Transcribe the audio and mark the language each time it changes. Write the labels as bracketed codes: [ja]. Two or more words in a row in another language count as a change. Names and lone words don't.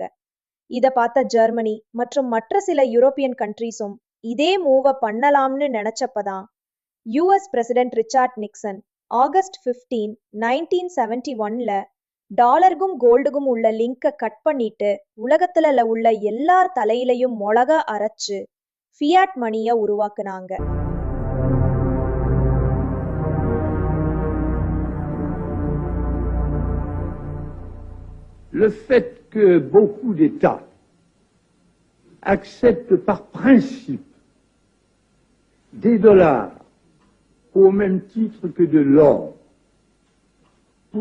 [ta] இத பார்த்த ஜெர்மனி மற்றும் மற்ற சில [en] European countries [ta] இதே மூவ பண்ணலாம்னு நினைச்சப்பதான் [en] US President [ta] ரிச்சர்ட் நிக்சன் ஆகஸ்ட் 15, 1971 டாலருக்கும் கோல்டுக்கும் உள்ள லிங்கை கட் பண்ணிட்டு உலகத்துல உள்ள எல்லார் தலையிலையும் மிளகா அரைச்சு [en] fiat money [ta] உருவாக்குனாங்க. [fr] Le fait que beaucoup d'États acceptent par principe des dollars au même titre que de l'or pour